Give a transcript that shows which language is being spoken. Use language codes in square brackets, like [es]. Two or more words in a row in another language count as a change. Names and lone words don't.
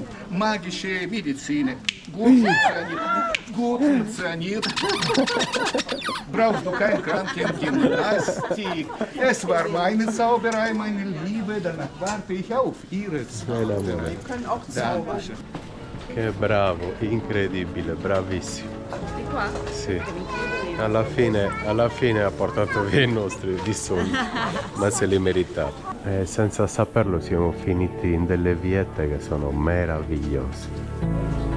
[de] Magische Medizin. Gut funktioniert. Brauchst du kein Krankengymnastik. Es war meine Zauberei, meine Liebe. Danach warte ich auf Ihre Zauberei. Wir können auch zaubern. [it] Che bravo, incredibile, bravissimo. Di qua? Sì. Alla fine ha portato via i nostri di soldi, ma se li meritava. E senza saperlo siamo finiti in delle viette che sono meravigliose.